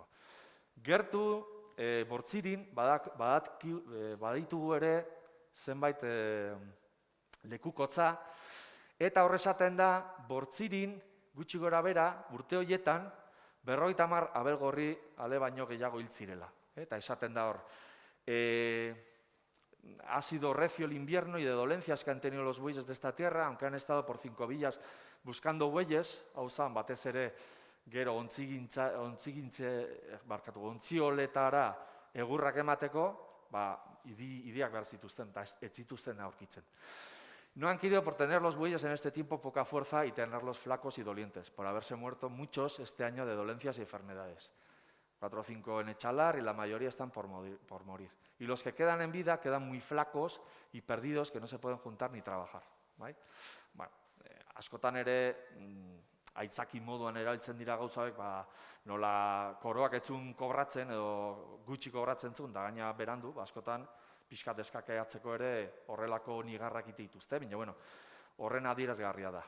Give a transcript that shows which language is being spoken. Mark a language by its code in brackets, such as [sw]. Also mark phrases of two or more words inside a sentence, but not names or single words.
[eu] Gertu, Bortzirin, baditugu ere zenbait lekukotza, eta horrezaten da, Bortzirin, gutxi gora bera, urte horietan, 50 abelgorri ale baino gehiago hil zirela. Eta esaten da hor, [es] ha sido recio el invierno y de dolencias que han tenido los bueyes de esta tierra, aunque han estado por 5 villas buscando bueyes, [eu] hau zan, batez ere, gero ontzioletara egurrak emateko, idiak behar zituzten, eta ez zituzten aurkitzen. [es] No han querido por tener los bueyes en este tiempo poca fuerza y tenerlos flacos y dolientes, por haberse muerto muchos este año de dolencias y enfermedades. 4 o 5 en Echalar y la mayoría están por morir. Y los que quedan en vida quedan muy flacos y perdidos que no se pueden juntar ni trabajar. [eu] Askotan ere, aitzaki moduan erabiltzen dira gauzabek, nola koroak etzun kobratzen edo gutxi kobratzen zuen, da gaina berandu, askotan pixkat eskakeatzeko ere horrelako nigarrak ite dituzte, baina horren adierazgarria da.